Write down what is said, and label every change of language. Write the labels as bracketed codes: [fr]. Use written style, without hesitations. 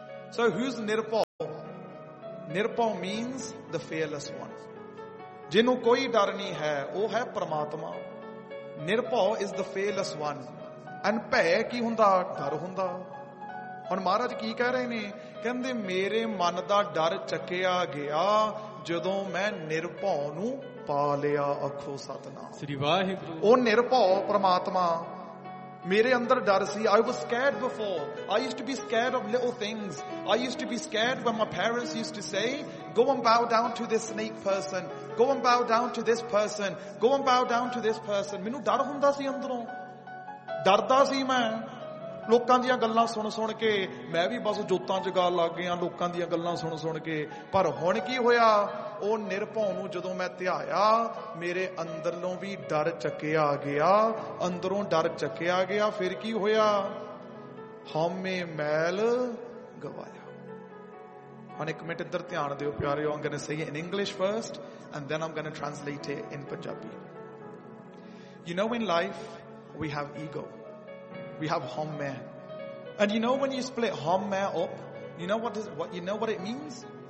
[en] So who's Nirpa? Nirpa means the fearless one. [pa] ਜਿਨੂੰ ਕੋਈ ਡਰ ਨੀ ਹੈ, ਓ ਹੈ ਪਰਮਾਤਮਾ. [en] Nirpa is the fearless one. [pa] And ਪੈ ਕੀ ਹੁੰਦਾ, ਡਰ ਹੁੰਦਾ. And ਮਹਾਰਾਜ ਕੀ ਕਹਿ ਰਹੇ ਨੇ, ਕਹਿੰਦੇ ਮੇਰੇ ਮਨ ਦਾ ਡਰ ਚੱਕਿਆ ਗਿਆ, ਜਦੋਂ ਮੈਂ ਨਿਰਪਾ ਨੂੰ ਪਾਲਿਆ ਆਖੋ ਸਤਨਾਮ. Sri Vaheguru. ਓ ਨਿਰਪਾ ਪਰਮਾਤਮਾ. Mere andar dar si, [en] I was scared before. I used to be scared of little things. I used to be scared when my parents used to say, go and bow down to this snake person. Go and bow down to this person. Go and bow down to this person. [pa] ਮੈਨੂੰ ਡਰ ਹੁੰਦਾ ਸੀ ਅੰਦਰੋਂ. ਡਰਦਾ ਸੀ ਮੈਂ. ਲੋਕਾਂ ਦੀਆਂ ਗੱਲਾਂ ਸੁਣ ਸੁਣ ਕੇ. ਮੈਂ ਭੀ ਬਸ ਜੋਤਾਂ ਚ ਗੱਲ ਲੱਗ ਗਿਆ. ਲੋਕਾਂ ਦੀਆਂ ਗੱਲਾਂ ਸੁਣ ਸੁਣ ਕੇ. ਪਰ ਹੁਣ ਕੀ ਹੋਇਆ. ਓ ਨਿਰਪਉ ਨੂੰ ਜਦੋਂ ਮੈਂ ਧਿਆਇਆ ਮੇਰੇ ਅੰਦਰੋਂ ਵੀ ਡਰ ਚੱਕਿਆ ਗਿਆ ਅੰਦਰੋਂ ਡਰ ਚੱਕਿਆ ਗਿਆ ਫਿਰ ਕੀ ਹੋਇਆ ਹਮੇ ਮੈਲ ਗਵਾਇਆ ਹੁਣ ਇੱਕ ਮਿੰਟ ਇੱਧਰ ਧਿਆਨ ਦਿਓ ਪਿਆਰਿਓ [en] I'm going to say it in English first and then I'm going to translate it in Punjabi. You know, in life we have ego, we have hame, and you know when you split hame up, you know what is what, you know what it means?